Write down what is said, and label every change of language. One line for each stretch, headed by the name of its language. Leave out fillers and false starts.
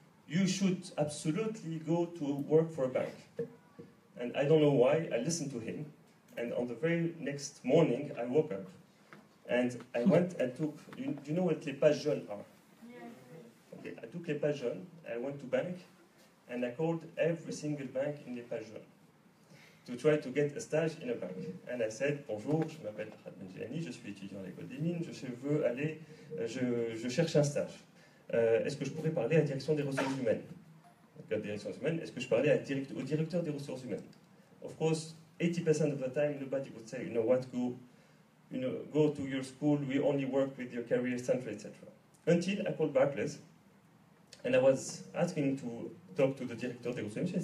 English: You should absolutely go to work for a bank. And I don't know why, I listened to him, and on the very next morning, I woke up, and I went and took, do you know what
French: les pages jaunes
English: are? Okay, I took
French: les pages jaunes,
English: I went to bank, and I called every single bank in les pages jaunes to try to get a stage in a bank. And I said,
French: bonjour, je m'appelle Ahad Benjelani, je suis étudiant à l'école des mines, je veux aller, je cherche un stage. Est-ce que je pourrais parler à la direction des ressources humaines? Donc, direction humaine, est-ce que je parlais au directeur des ressources humaines?
English: Of course, 80% of the time, nobody would say, you know what, go to your school, we only work with your career center, etc. Until I called Barclays, and I was asking to talk to the director
French: des ressources humaines.